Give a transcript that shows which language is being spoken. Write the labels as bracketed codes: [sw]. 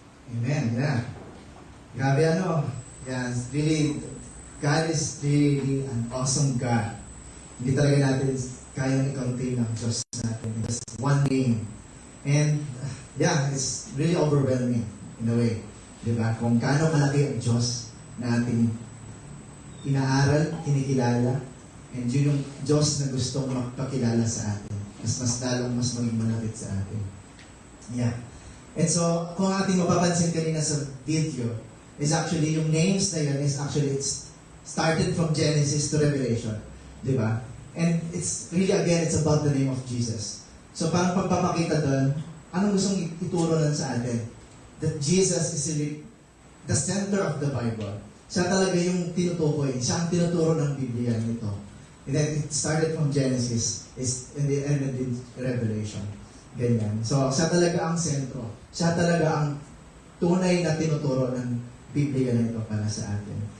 [tl] Amen, yeah. Grabe ano. [en] Yeah, it's really, God is really an awesome God. [tl] Hindi talaga natin kayang i-contain ang Diyos natin. [en] Just one name. And, yeah, it's really overwhelming in a way. [tl] Diba? Kung gaano malaki ang Diyos na ating inaaral, kinikilala, and yun yung Diyos na gustong magpakilala sa atin. Mas lalong mas maging malapit sa atin. Yeah. And so, kung ating mapapansin kanina sa video, is actually, yung names na yun is actually, [en] it's started from Genesis to Revelation. [tl] Di ba? [en] And it's really, again, it's about the name of Jesus. So, [tl] parang pagpapakita doon, anong gustong ituro nun sa atin? [en] That Jesus is really the center of the Bible. [tl] Siya talaga yung tinutukoy. Siya ang tinuturo ng Biblia nito. [en] And then, it started from Genesis, and it ended in Revelation. [tl] Ganyan. So, siya talaga ang sentro. Siya talaga ang tunay na tinuturo ng Biblia na ito para sa atin.